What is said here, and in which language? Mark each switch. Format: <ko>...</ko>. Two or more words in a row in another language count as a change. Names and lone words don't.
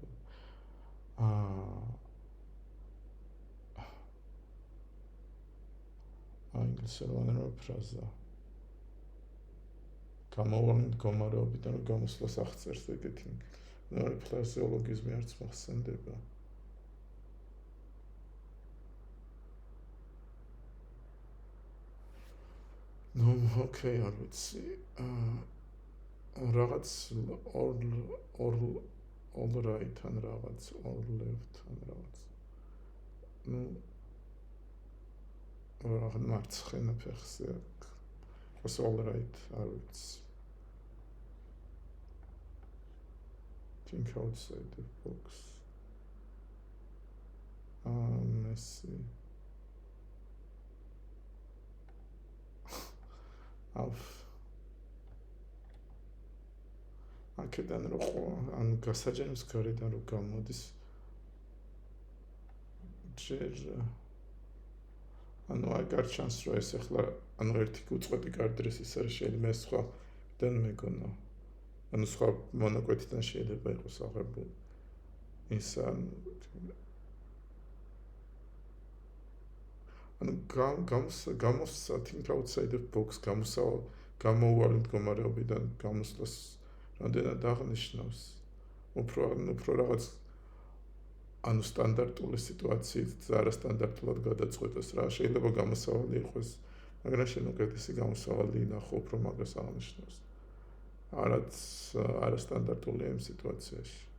<ka>ინგლისურენოვანი ფრაზა გამოუვალ მდგომარეობიდან გამოსვლას აღწერს ეგეთი ნუ ფრაზეოლოგიზმი არც მოხსენდება ნუ ოკეი არ ვიცი რაღაც</ka> <en>all right</en> <ka>ან რაღაც</ka> <en>all left</en> <ka>ან რაღაც ნუ რაღაც მარცხენა ფეხზე აქვს</ka> <en>all right</en> <ka>არ ვიცი</ka> <en>think outside the box let's see</en> <ka>აქედან რო ან გასაჯენოს გარედან რო გამოდის ჯერ ანუ არ ჩანს რომ ეს ახლა ანუ ერთი უწყვეტი კადრის ის არის შეიძლება სხვადან მეგონა ანუ სხვა მონაკვეთიდან შეიძლება იყოს აღებული ის ანუ გამოსა</ka> <en>think outside the box</en> <ka>გამოუვალ მდგომარეობიდან გამოსვლას რამდენად აღნიშნავს უფრო რაღაც ანუ სტანდარტული სიტუაციით არასტანდარტულად გადაწყვეტოს რა შეიძლება გამოსავალი იყოს მაგრამ შენუკეთესი გამოსავალი ნახო უფრო მაგას აღნიშნავს არაც არასტანდარტულია იმ სიტუაციაში</ka>